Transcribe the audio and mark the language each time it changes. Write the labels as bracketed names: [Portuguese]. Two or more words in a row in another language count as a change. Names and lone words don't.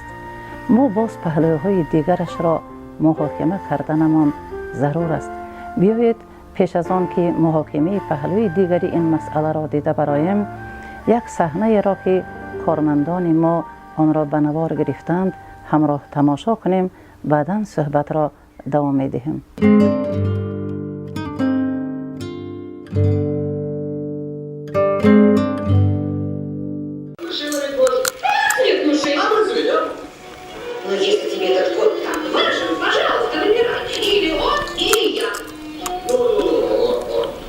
[Persian] ما باز پهلوهای دیگرش را محاکمه کردنمان ضرور است. بیایید پیش از آن که محاکمه پهلوی دیگری این مسئله را دیده برایم، یک صحنه را که کارمندان ما آن را به نوار گرفتند همراه تماشا کنیم، بعداً صحبت را دوام می‌دهیم. [Russian] Но если тебе этот кот так важен, пожалуйста, выбирай. Или он, или я.